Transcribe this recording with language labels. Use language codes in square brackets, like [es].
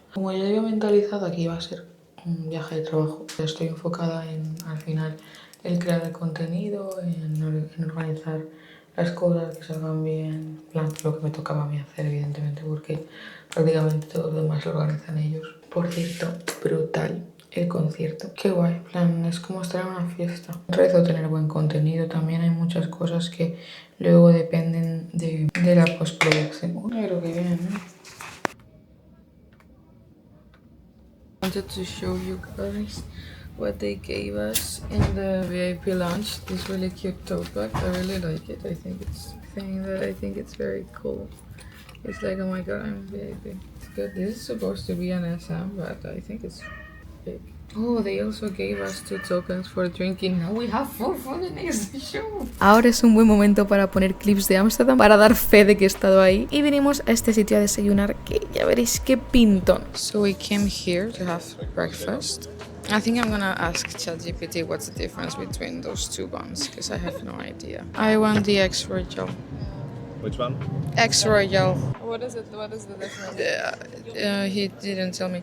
[es] Como ya había mentalizado que iba a ser un viaje de trabajo, estoy enfocada en, al final, el crear el contenido, en organizar las cosas que salgan bien, plan, lo que me tocaba a mí hacer, evidentemente, porque prácticamente todo lo demás lo organizan ellos. Por cierto, brutal el concierto. Qué guay, plan, es como estar en una fiesta. Rezo tener buen contenido, también hay muchas cosas que luego dependen de la postproducción. Pero qué bien, ¿eh? [en] I wanted to show you guys what they gave us in the VIP lounge. This really cute tote bag. I really like it. I think it's very cool. It's like, oh my god, I'm VIP. It's good. This is supposed to be an SM, but I think it's big. Oh, they also gave us 2 tokens for drinking. Now we have 4 for the next show. [es] Ahora es un buen momento para poner clips de Ámsterdam para dar fe de que he estado ahí. Y vinimos a este sitio a desayunar que ya veréis qué pintón. [en] So we came here to have breakfast. I think I'm gonna ask ChatGPT what's the difference between those 2 buns, because I have no idea. I want the X Royal. Which one? X Royal. What is it? What is the difference? He didn't tell me.